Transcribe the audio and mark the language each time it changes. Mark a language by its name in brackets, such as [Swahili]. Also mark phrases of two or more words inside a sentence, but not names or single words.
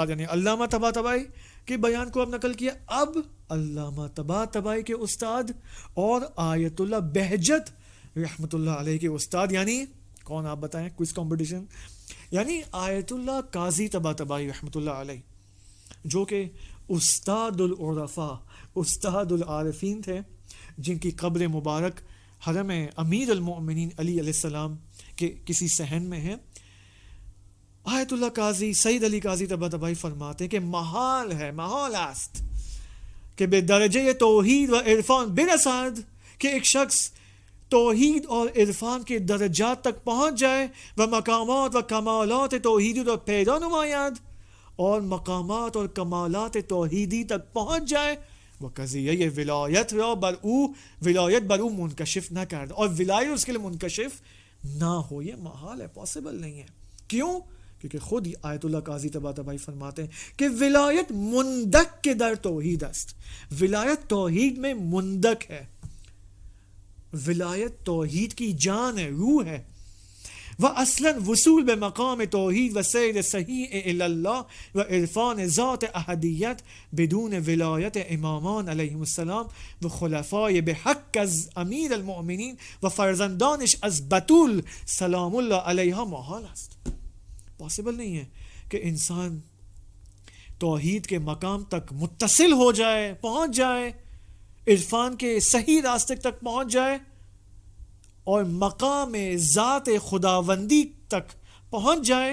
[Urdu] یعنی علامہ طباطبائی کے بیان کو اب نقل کیا, اب علامہ طباطبائی کے استاد اور آیت اللہ بہجت رحمۃ اللہ علیہ کے استاد, یعنی کون آپ بتائیں, [English] quiz competition, [Urdu] یعنی آیت اللہ قاضی طباطبائی رحمۃ اللہ علیہ جو کہ استاد العرفاء استاد العارفین تھے, جن کی قبر مبارک حرم امیر المؤمنین علی علیہ السلام کے کسی صحن میں ہے. آیت اللہ قاضی سید علی قاضی طباطبائی فرماتے ہیں کہ [Persian] محال است کہ بے درجہ توحید و عرفان برسد [Urdu] کہ ایک شخص توحید اور عرفان کے درجات تک پہنچ جائے, [Persian] و مقامات و کمالات توحیدی رو پیدا نماید [Urdu] اور مقامات اور کمالات توحیدی تک پہنچ جائے, [Persian] وہ قضیہ ولایت را ولایت بر او منکشف نہ کرد [Urdu] اور ولایت اس کے لیے منکشف نہ ہو. یہ محال ہے, پاسبل نہیں ہے. کیوں؟ کیونکہ خود آیت اللہ قاضی طباطبائی فرماتے ہیں کہ [Persian] ولایت مندک کے در توحید است, [Urdu] ولایت توحید میں مندک ہے, ولایت توحید کی جان ہے, روح ہے. [Persian] وَأَصْلًا وصول بمقام توحید و سیر صحیح الی اللہ و عرفان ذات احدیت بدون ولایت امامان علیہم السلام و خلفاء بحق از امیر المؤمنین و فرزندانش از بطول سلام اللہ علیہ محال است. [Urdu] پاسبل نہیں ہے کہ انسان توحید کے مقام تک متصل ہو جائے, پہنچ جائے, عرفان کے صحیح راستے تک پہنچ جائے اور مقام ذات خداوندی تک پہنچ جائے.